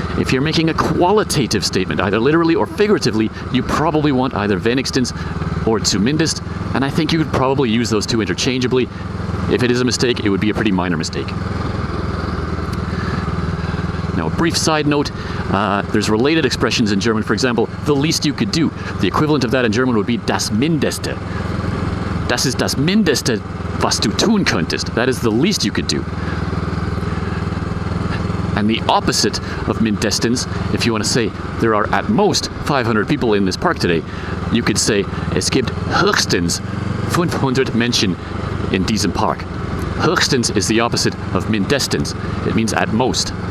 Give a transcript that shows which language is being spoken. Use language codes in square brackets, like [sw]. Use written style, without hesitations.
[en] If you're making a qualitative statement, either literally or figuratively, you probably want either wenigstens or zumindest, and I think you could probably use those 2 interchangeably. If it is a mistake, it would be a pretty minor mistake. Now, a brief side note, there's related expressions in German. For example, the least you could do. The equivalent of that in German would be das Mindeste. [de] Das ist das Mindeste, was du tun könntest. [en] That is the least you could do. And the opposite of mindestens, if you want to say there are at most 500 people in this park today, you could say [de] es gibt höchstens 500 Menschen in diesem Park. [en] Höchstens is the opposite of mindestens. It means at most.